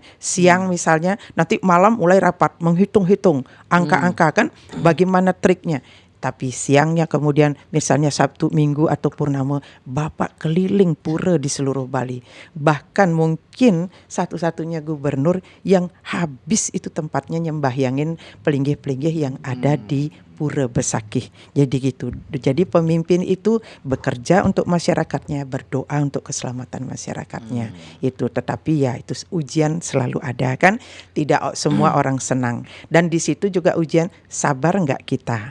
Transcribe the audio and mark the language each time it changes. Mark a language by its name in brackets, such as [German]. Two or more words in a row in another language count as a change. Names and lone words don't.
[Indonesian] Siang misalnya, nanti malam mulai rapat menghitung-hitung angka-angka kan bagaimana triknya. Tapi siangnya kemudian misalnya Sabtu, Minggu atau Purnama, Bapak keliling pura di seluruh Bali. Bahkan mungkin satu-satunya gubernur yang habis itu tempatnya nyembahyangin pelinggih-pelinggih yang ada di Pura Besakih. Jadi gitu. Jadi pemimpin itu bekerja untuk masyarakatnya, berdoa untuk keselamatan masyarakatnya. Itu tetapi ya itu ujian selalu ada kan. Tidak semua orang senang. Dan di situ juga ujian sabar enggak kita.